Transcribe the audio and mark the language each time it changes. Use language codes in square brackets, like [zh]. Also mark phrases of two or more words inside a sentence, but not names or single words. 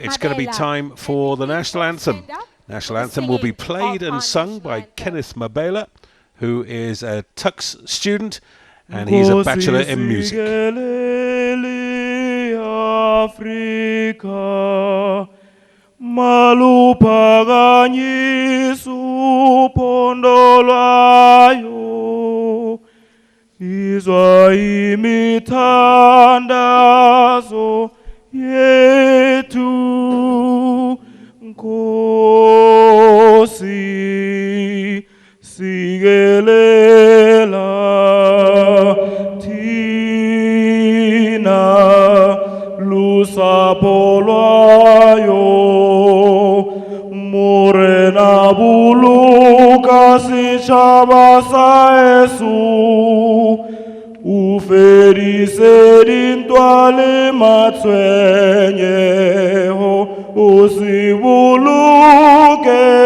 [en] It's going to be time for the national anthem. National anthem will be played and sung by Kenneth Mabela, who is a Tux student, and he's a bachelor in music. [xh] Afrika maluphakanyiswa uphondo lwayo, izwa imithandazo yethu, Nkosi sikelela thina lusapho lwayo, [st] morena buluka setšhaba sa Yesu, o fedise dintwa le matshwenyego, o se boloke